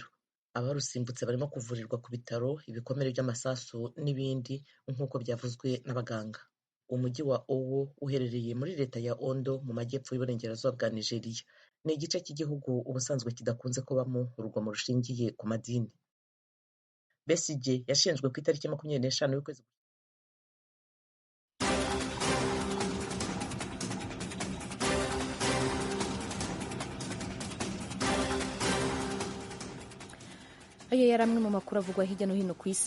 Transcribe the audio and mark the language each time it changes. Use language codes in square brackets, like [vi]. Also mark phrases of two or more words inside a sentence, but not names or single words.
[rw] Abarusimbutse barimo kuvurirwa ku bitaro, ibikomere by'amasasu n'ibindi nk'uko byavuzwe n'abaganga. Umujyi wa Owo uherereye muri leta ya Ondo mu majyepfo y'uburengerazuba bwa Nigeria. Ni igice cy'igihugu ubusanzwe kidakunze kubamo urugomo rushingiye ku madini. Besigye yashinjwe ku itariki 25 y'ukwezi Ayo yari amwe mu makuru avugwa hirya no hino ku isi.